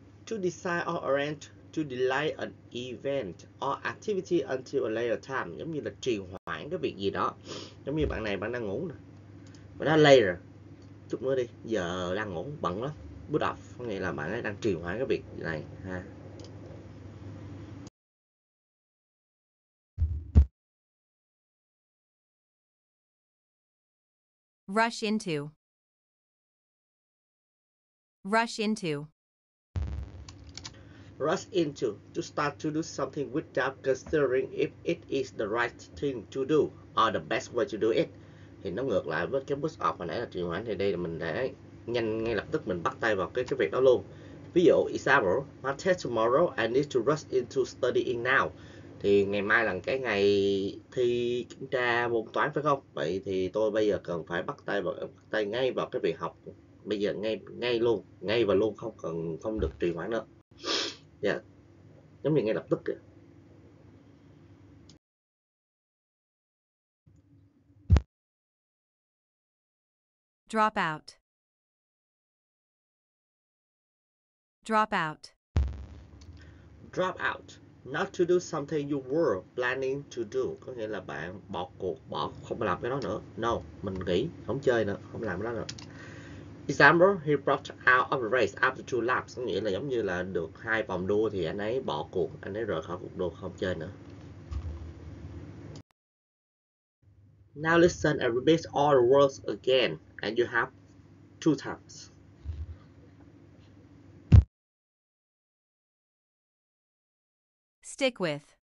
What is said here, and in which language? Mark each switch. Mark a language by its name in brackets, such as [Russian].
[English] To decide or arrange to delay an event or activity until a later time. [Vietnamese] Giống như là trì hoãn cái việc gì đó. Giống như bạn này, bạn đang ngủ nè, bạn nói later, chút nữa đi, giờ đang ngủ bận lắm. Put off có nghĩa là bạn ấy đang trì hoãn cái việc này ha. [English] Rush into. Rush into. Rush into. To start to do something without considering if it is the right thing to do or the best way to do it. [Vietnamese] Thì nó ngược lại với cái push off hồi nãy là trì hoãn, thì đây là mình để nhanh ngay lập tức mình bắt tay vào cái việc đó luôn. Ví dụ [English] example, my test tomorrow, I need to rush into studying now. [Vietnamese] Thì ngày mai là cái ngày thi kiểm tra môn toán phải không? Vậy thì tôi bây giờ cần phải bắt tay ngay vào cái việc học. Bây giờ ngay luôn, ngay và luôn, không được trì hoãn nữa. Yeah. Giống như ngay lập tức kìa. [English] Drop out. Drop out. Drop out. Not to do something you were planning to do. [Vietnamese] Có nghĩa là bạn bỏ cuộc, không làm cái đó nữa. No, mình nghỉ, không chơi nữa, không làm cái đó nữa. [English] Example, he dropped out of the race after 2 laps. [Vietnamese] Có nghĩa là giống như là được 2 vòng đua thì anh ấy bỏ cuộc, anh ấy rời khỏi cuộc đua, không chơi nữa. [English] Now listen and repeat all the words again, and you have 2 times. Stick with.